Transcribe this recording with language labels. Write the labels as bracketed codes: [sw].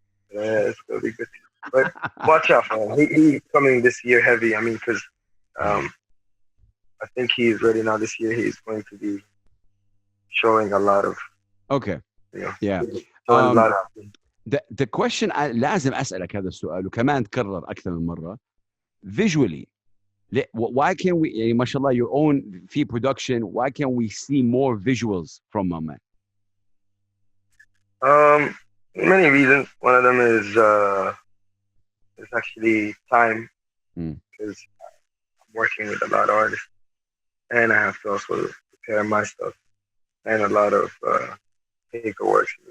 [en] It's gonna be good. But watch out, man. He's coming this year heavy. I mean, because I think he's ready now. This year, he's going to be showing a lot of. Okay. Yeah. Showing a lot of. The question [ar] لازم أسألك هذا السؤال وكمان تكرر أكثر من مرة. [en] Visually, why can't we? [ar] يعني ما شاء الله [en] your own [ar] في [en] production. Why can't we see more visuals from MaMan? Many reasons. One of them is actually time, because I'm working with a lot of artists, and I have to also prepare my stuff, and a lot of paperwork.